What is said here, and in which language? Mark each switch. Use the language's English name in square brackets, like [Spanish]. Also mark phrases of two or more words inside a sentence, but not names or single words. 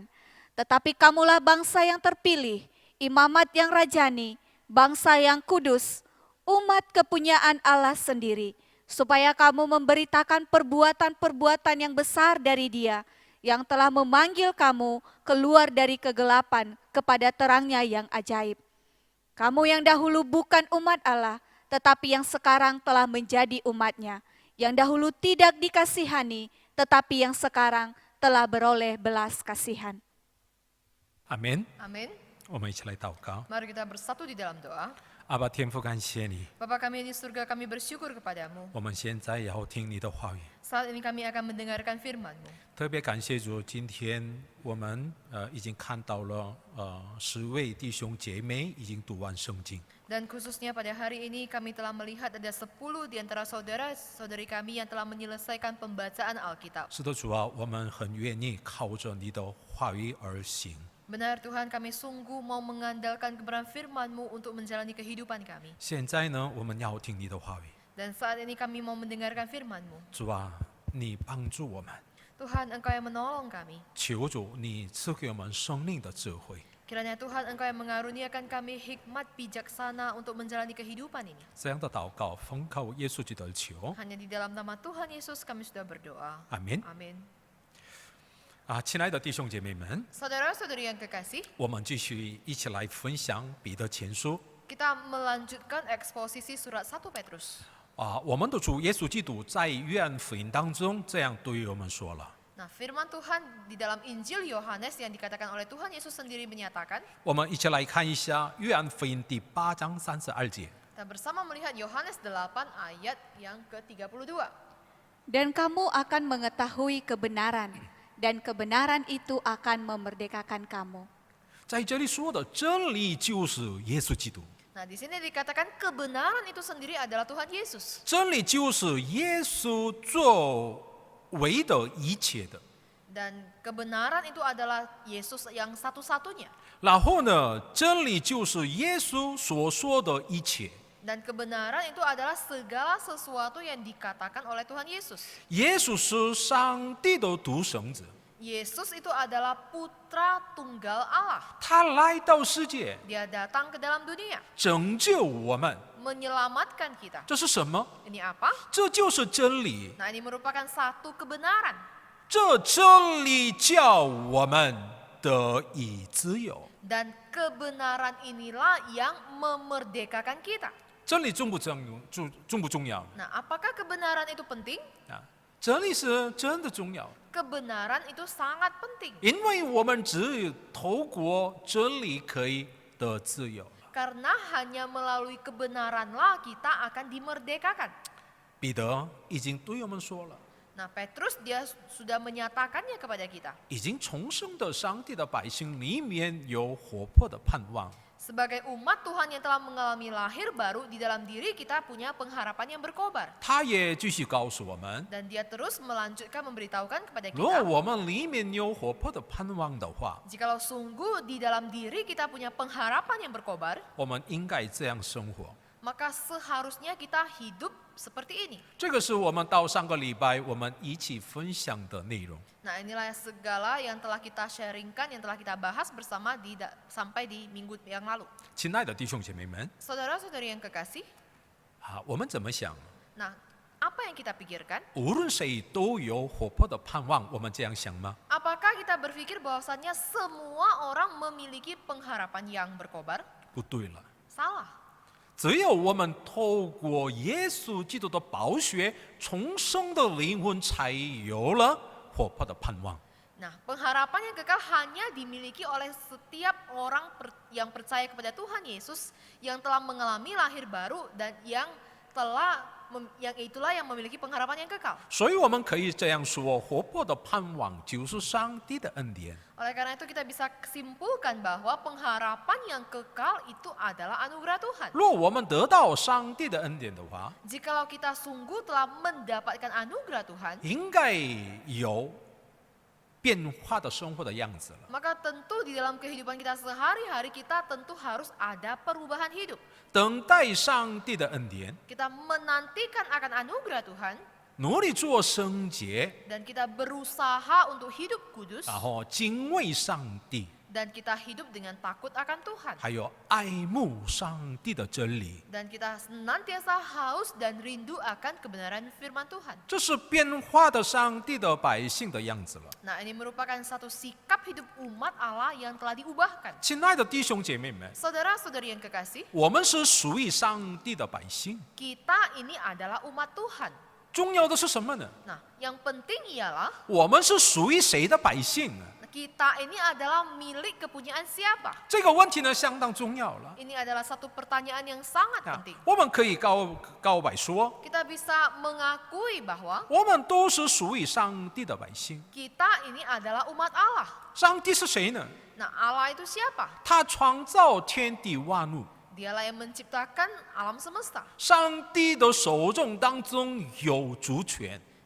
[Indonesian] Tetapi kamulah bangsa yang terpilih, imamat yang rajani, bangsa yang kudus, umat kepunyaan Allah sendiri, supaya kamu memberitakan perbuatan-perbuatan yang besar dari Dia, yang telah memanggil kamu keluar dari kegelapan kepada terangnya yang ajaib. Kamu yang dahulu bukan umat Allah, tetapi yang sekarang telah menjadi umat-Nya, yang dahulu tidak dikasihani, tetapi yang sekarang telah beroleh belas kasihan. [Chinese] 阿门。 [Indonesian] Amin. [Chinese] 我们一起来祷告。 [Indonesian] Mari kita bersatu di dalam doa. [Chinese] 阿爸天父，感谢你， [Indonesian] Bapa kami di surga, kami bersyukur kepadamu. [Chinese] 我们现在也要听你的话语。 [Indonesian] Saat ini kami akan mendengarkan firman-Mu. [Chinese] 特别感谢主，今天我们已经看到了10位弟兄姐妹已经读完圣经。 [Indonesian] Dan khususnya pada hari ini kami telah melihat ada 10 di antara saudara-saudari kami yang telah menyelesaikan pembacaan Alkitab. [Chinese] 是的，主啊，我们很愿意靠着你的话语而行。 [Indonesian] Benar Tuhan, kami sungguh mau mengandalkan kebenaran firman-Mu untuk menjalani kehidupan kami. [Chinese] 现在呢，我们要听你的话语。 [Indonesian] Dan saat ini kami mau mendengarkan firman-Mu. [Chinese] 主啊，你帮助我们， [Indonesian] Tuhan, Engkau yang menolong kami. [Chinese] 求主你赐给我们生命的智慧， [Indonesian] Kiranya Tuhan, Engkau yang mengaruniakan kami hikmat bijaksana untuk menjalani kehidupan ini. [Chinese] 这样的祷告奉靠耶稣基督的求， [Indonesian] Hanya di dalam nama Tuhan Yesus kami sudah berdoa. [Chinese] 阿门。 [Indonesian] Amin. [Chinese] 亲爱的弟兄姐妹们， [Indonesian] Saudara-saudari yang kekasih, [Chinese] 我们继续一起来分享彼得前书。 [Indonesian] kita melanjutkan eksposisi surat 1 Petrus. [Chinese] 我们的主耶稣基督在约翰福音当中这样对我们说了。 [Indonesian] Nah, firman Tuhan di dalam Injil Yohanes yang dikatakan oleh Tuhan Yesus sendiri menyatakan, [Chinese] 我们一起来看一下约翰福音第8章32节。 [Indonesian] kita bersama melihat Yohanes 8 ayat yang ke-32. Dan kamu akan mengetahui kebenaran, dan kebenaran itu akan memerdekakan kamu. [Chinese] 在这里说的真理就是耶稣基督， [Indonesian] Nah, di sini dikatakan kebenaran itu sendiri adalah Tuhan Yesus. [Chinese] 真理就是耶稣作为的一切的。 [Indonesian] Dan kebenaran itu adalah Yesus yang satu-satunya. [Chinese] 然后呢，真理就是耶稣所说的一切。 [Indonesian] Dan kebenaran itu adalah segala sesuatu yang dikatakan oleh Tuhan Yesus. [Chinese] 耶稣是上帝的独生子， [Indonesian] Yesus itu adalah putra tunggal Allah. [Chinese] 他来到世界 [Indonesian] Dia datang ke dalam dunia, [Chinese] 拯救我们。 [Indonesian] menyelamatkan kita. [Chinese] 这是什么？ [Indonesian] Ini apa? [Chinese] 这就是真理。 [Indonesian] Nah, ini merupakan satu kebenaran. [Chinese] 这真理叫我们得以自由。 [Indonesian] Dan kebenaran inilah yang memerdekakan kita. [Chinese] 真理重不重要？ [Indonesian] Nah, apakah kebenaran itu penting? [Chinese] 真理是真的重要， [Indonesian] Kebenaran itu sangat penting. [Chinese] 因为我们只有透过真理可以得自由。 [Indonesian] Karena hanya melalui kebenaranlah kita akan dimerdekakan. [Chinese] 彼得已经对我们说了， [Indonesian] Nah, Petrus dia sudah menyatakannya kepada kita. [Chinese] 已经重生的上帝的百姓里面有活泼的盼望。 [Indonesian] Sebagai umat Tuhan yang telah mengalami lahir baru, di dalam diri kita punya pengharapan yang berkobar. [Chinese] 他也继续告诉我们， [Indonesian] Dan dia terus melanjutkan memberitahukan kepada [Chinese] 如果 [Indonesian] kita, [Chinese] 我们里面有活泼的盼望的话， [Indonesian] jikalau sungguh di dalam diri kita punya pengharapan yang berkobar, [Chinese] 我们应该这样生活。 [Indonesian] maka seharusnya kita hidup seperti ini. [Chinese] 这个是我们到上个礼拜我们一起分享的内容。 [Indonesian] Nah, inilah segala yang telah kita sharingkan, yang telah kita bahas bersama sampai di minggu yang lalu. [Chinese] 亲爱的弟兄姐妹们， [Indonesian] Saudara-saudari yang kekasih, [Chinese] 我们怎么想？ [Indonesian] nah, apa yang kita pikirkan? [Chinese] 无论谁都有活泼的盼望，我们这样想吗？ [Indonesian] Apakah kita berpikir bahwasannya semua orang memiliki pengharapan yang berkobar? [Chinese] 不对了， [Indonesian] Salah. [Chinese] 只有我们透过耶稣基督的宝血重生的灵魂，才有了活泼的盼望。 [Indonesian] Nah, pengharapan yang kekal hanya dimiliki oleh setiap orang yang percaya kepada Tuhan Yesus, yang telah mengalami lahir baru dan yang itulah yang memiliki pengharapan yang kekal. [Chinese] 所以我们可以这样说，活泼的盼望就是上帝的恩典。 [Indonesian] Oleh karena itu kita bisa simpulkan bahwa pengharapan yang kekal itu adalah anugerah Tuhan. [Chinese] 若我们得到上帝的恩典的话， [Indonesian] Jikalau kita sungguh telah mendapatkan anugerah Tuhan, [Chinese] 应该有变化的生活的样子了。 [Indonesian] maka tentu di dalam kehidupan kita sehari-hari kita tentu harus ada perubahan hidup. [Chinese] 等待上帝的恩典， [Indonesian] Kita menantikan akan anugerah Tuhan [Chinese] 努力做圣洁， [Indonesian] dan kita berusaha untuk hidup kudus [Chinese] 然后敬畏上帝， [Indonesian] dan kita hidup dengan takut akan Tuhan [Chinese] 还有爱慕上帝的真理。 [Indonesian] dan kita senantiasa haus dan rindu akan kebenaran firman Tuhan. [Chinese] 这是变化的上帝的百姓的样子了。 [Indonesian] Nah, ini merupakan satu sikap hidup umat Allah yang telah diubahkan. [Chinese] 亲爱的弟兄姐妹们， [Indonesian] Saudara-saudari yang kekasih, [Chinese] 我们是属于上帝的百姓， [Indonesian] kita ini adalah umat Tuhan. [Chinese] 重要的是什么呢？ [Indonesian] Nah, yang penting ialah [Chinese] 我们是属于谁的百姓呢？ [Indonesian] kita ini adalah milik kepunyaan siapa? [Chinese] 这个问题呢相当重要了。 [Indonesian] Ini adalah satu pertanyaan yang sangat 啊 penting. [Chinese] 我们可以告白说， [Indonesian] Kita bisa mengakui bahwa [Chinese] 我们都是属于上帝的百姓。 [Indonesian] kita ini adalah umat Allah. [Chinese] 上帝是谁呢？ [Indonesian] Nah, Allah itu siapa? [Chinese] 他创造天地万物， [Indonesian] Dialah yang menciptakan alam semesta. [Chinese] 上帝的手中当中有主权。